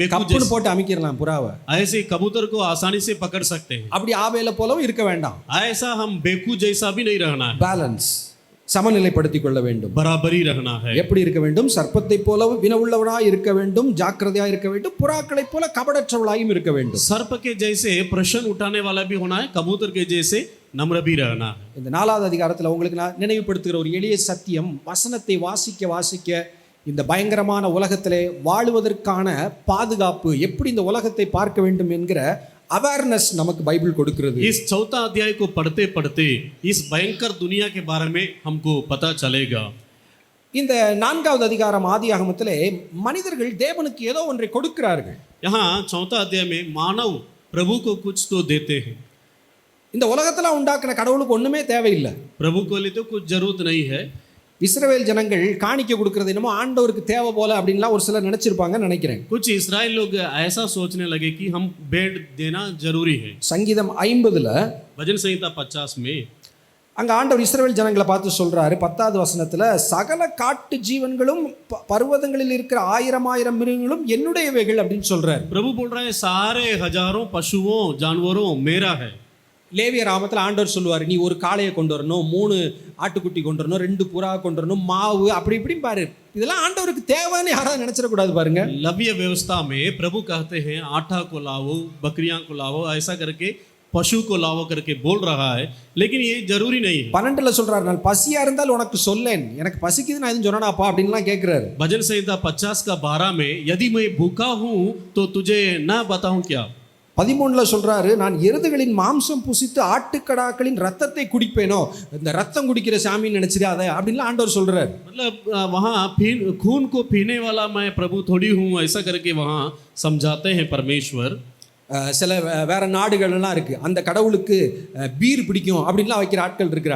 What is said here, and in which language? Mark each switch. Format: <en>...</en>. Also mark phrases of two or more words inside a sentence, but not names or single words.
<ta>கப்புன்னு போட்டு அமைக்கிடலாம் புறாவை.</ta> <hi>ऐसे कबूतर को आसानी से पकड़ सकते हैं.</hi> <ta>அப்படி ஆவேல போலவும் இருக்க வேண்டாம்.</ta> <hi>ऐसा हम बेकू जैसा भी नहीं रहना है.</hi> <ta>பேலன்ஸ், சமநிலைப்படுத்திக் கொள்ள வேண்டும்.</ta> <hi>बराबरी रखना है.</hi> <ta>எப்படி இருக்க வேண்டும்? சர்ப்பத்தைப் போல வினவுள்ளவனாய் இருக்க வேண்டும், ஜாக்கிரதையாய் இருக்க வேண்டும், புறாக்களைப் போல கபடற்றவளாயும் இருக்க வேண்டும்.</ta> <hi>सर्प के जैसे प्रश्न उठाने वाला भी होना है, कबूतर के जैसे नम्र भी रहना है.</hi> <ta>இந்த 4வது அதிகாரத்தில் உங்களுக்கு நான் நினைவுபடுத்துகிற ஒரு எளிய சத்தியம், வசனத்தை வாசிக்க இந்த பயங்கரமான உலகத்திலே வாழுவதற்கான பாதுகாப்பு, எப்படி இந்த உலகத்தை பார்க்க வேண்டும் என்கிற அவேர்னஸ் நமக்கு பைபிள் கொடுக்கிறது.</ta> <hi>इस चौथा अध्याय को पढ़ते पढ़ते इस भयंकर दुनिया के बारे में हमको पता चलेगा.</hi> <ta>இந்த 4வது அதிகாரம் ஆதியாகமத்திலே மனிதர்கள் தேவனுக்கு ஏதோ ஒன்றை கொடுக்கிறார்கள்.</ta> <hi>यहाँ चौथा अध्याय में मानव प्रभु को कुछ तो देते हैं.</hi> <ta>இந்த உலகத்துல உண்டாக்குன கடவுளுக்கு ஒண்ணுமே தேவையில்லை.</ta> <hi>प्रभु को लिए तो कुछ जरूरत नहीं है.</hi> <ta>இஸ்ரவேல் ஜனங்கள் காணிக்கை கொடுக்கிறது என்னமோ ஆண்டவருக்கு தேவை போல அப்படின்லாம் ஒரு சிலர் நினைச்சிருப்பாங்கன்னு நினைக்கிறேன்.</ta> <hi>कुछ इस्राएल लोग ऐसा सोचने लगे कि हम भेंट देना जरूरी है.</hi> <ta>சங்கீதம் 50ல</ta> <hi>भजन संहिता 50 में</hi> <ta>அங்க ஆண்டவர் இஸ்ரவேல் ஜனங்களை பார்த்து சொல்றாரு, 10வது வசனத்துல, சகல காட்டு ஜீவன்களும் பர்வதங்களில் இருக்கிற 1000 மிருகங்களும் என்னுடையவைகள் அப்படின்னு சொல்றாரு.</ta> <hi>प्रभु बोल रहा है सारे हजारों पशुओं जानवरों मेरा है.</hi> <ta>லேவிய ராமத்தில் ஆண்டவர் சொல்லுவார், நீ ஒரு காளையை கொண்டு வரணும், 3 ஆட்டுக்குட்டி கொண்டு வரணும், 2 புறா கொண்டு வரணும், மாவு அப்படி இப்படி பாரு. இதெல்லாம் ஆண்டவருக்கு தேவைன்னு யாராவது நினைச்சிடக்கூடாது பாருங்க.</ta> <hi>लव्य व्यवस्था में प्रभु कहते हैं आटा को लाओ, बकरियां को लाओ, ऐसा करके पशु को लाओ करके बोल रहा है, लेकिन ये जरूरी नहीं है.</hi> <ta>12ல சொல்றாரு, நான் பசியா இருந்தால் உனக்கு சொல்லேன், எனக்கு பசிக்குது நான் எதுவும் சொன்னாப்பா அப்படின்லாம் கேட்கிறாரு.</ta> <hi>भजन संहिता 50 का 12 में यदि मैं भूखा हूं तो तुझे ना बताऊं क्या.</hi> <ta>13ல சொல்றாரு, நான் எருதுகளின் மாம்சம் புசித்து ஆட்டுக்கடாக்களின் ரத்தத்தை குடிப்பேனோ, இந்த ரத்தம் குடிக்கிற சாமின்னு நினைச்சிடாத அப்படின்லாம் ஆண்டவர் சொல்றாரு.</ta> <hi>मतलब वहाँ खून को पीने वाला मैं प्रभु थोड़ी हूँ, ऐसा करके वहाँ समझाते हैं परमेश्वर.</hi> <ta>சில வேற நாடுகள்லாம் இருக்கு, அந்த கடவுளுக்கு பீர் பிடிக்கும் அப்படின்லாம் வைக்கிற ஆட்கள் இருக்கிறாங்க.</ta>